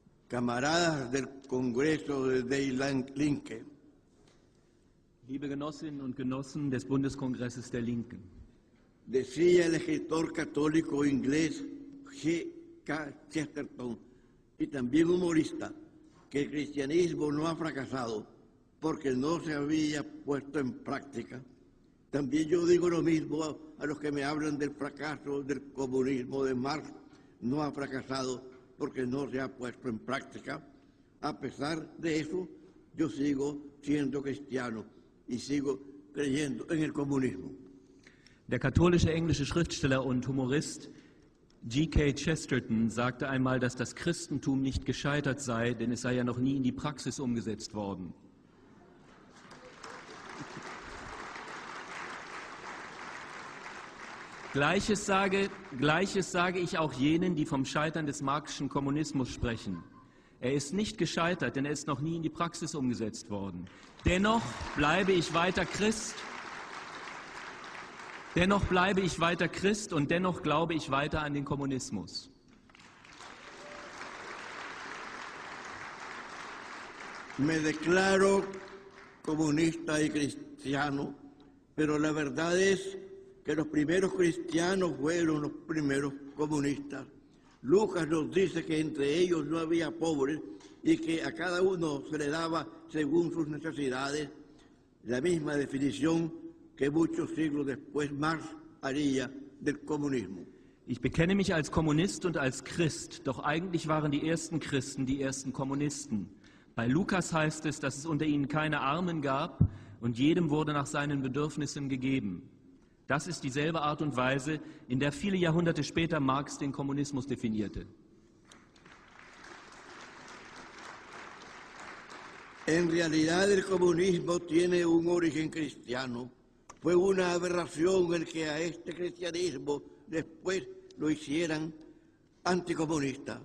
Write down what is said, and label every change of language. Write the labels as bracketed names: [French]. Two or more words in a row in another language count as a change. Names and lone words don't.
[Spanish] camaradas del Congreso de Linke. [German] Liebe Genossinnen und Genossen des Bundeskongresses der Linken. [Spanish] Decía el escritor católico inglés G.K. Chesterton, y también humorista, que el cristianismo no ha fracasado porque no se había puesto en práctica. También yo digo lo mismo a los que me hablan del fracaso del comunismo de Marx. No ha fracasado porque no se ha puesto en práctica. A pesar de eso, yo sigo siendo cristiano y sigo creyendo en el comunismo. [German] Der katholische englische Schriftsteller und Humorist G.K. Chesterton sagte einmal, dass das Christentum nicht gescheitert sei, denn es sei ja noch nie in die Praxis umgesetzt worden. Gleiches sage ich auch jenen, die vom Scheitern des marxischen Kommunismus sprechen. Er ist nicht gescheitert, denn er ist noch nie in die Praxis umgesetzt worden. Dennoch bleibe ich weiter Christ. Dennoch bleibe ich weiter Christ und dennoch glaube ich weiter an den Kommunismus. [Spanish] Me declaro comunista y cristiano, pero la verdad es que los primeros cristianos fueron los primeros comunistas. Lucas nos dice que entre ellos no había pobres y que a cada uno se le daba según sus necesidades, la misma definición que muchos siglos después Marx haría del Kommunismus. [German] Ich bekenne mich als Kommunist und als Christ, doch eigentlich waren die ersten Christen die ersten Kommunisten. Bei Lukas heißt es, dass es unter ihnen keine Armen gab und jedem wurde nach seinen Bedürfnissen gegeben. Das ist dieselbe Art und Weise, in der viele Jahrhunderte später Marx den Kommunismus definierte. [Spanish] En realidad el comunismo tiene un origen cristiano. Fue una aberración el que a este cristianismo después lo hicieran anticomunista.